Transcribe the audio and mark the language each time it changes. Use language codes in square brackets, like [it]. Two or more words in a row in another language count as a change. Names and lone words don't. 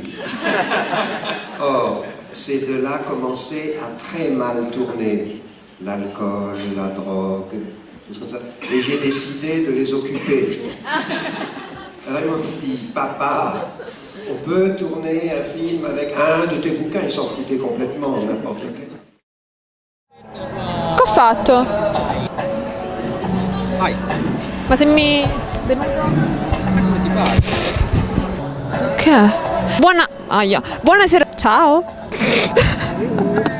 [fr] Or, ces deux-là commençaient à très mal tourner. L'alcool, la drogue, des choses comme ça. Et j'ai décidé de les occuper. Alors ils m'ont dit, papa, on peut tourner un film avec un de tes bouquins. Ils s'en foutaient complètement, n'importe lequel. [it] Che ho fatto? Vai, Ma se mi... come ti pare? Che? Buonasera. Ciao.